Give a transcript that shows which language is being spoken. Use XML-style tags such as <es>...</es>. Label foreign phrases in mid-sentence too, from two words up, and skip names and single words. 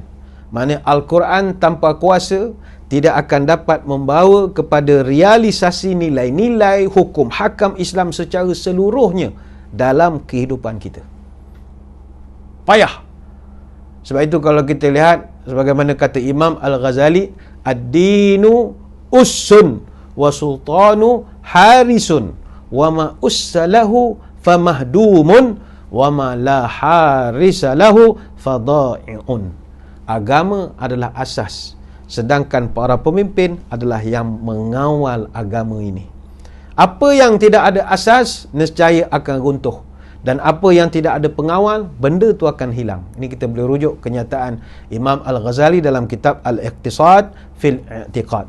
<ms>Maksudnya Al-Quran tanpa kuasa tidak akan dapat membawa kepada realisasi nilai-nilai hukum hakam Islam secara seluruhnya dalam kehidupan kita. Payah. Sebab itu kalau kita lihat, sebagaimana kata Imam Al-Ghazali,</ms> <ar>الدين أس والسلطان حارس وما لا أس له فمهدوم وما لا حارس له فضائع.</ar> <ms>Agama adalah asas, sedangkan para pemimpin adalah yang mengawal agama ini. Apa yang tidak ada asas, nescaya akan runtuh. Dan apa yang tidak ada pengawal, benda tu akan hilang. Ini kita boleh rujuk kenyataan Imam Al-Ghazali dalam kitab Al-Iqtisad fil I'tiqad.</ms>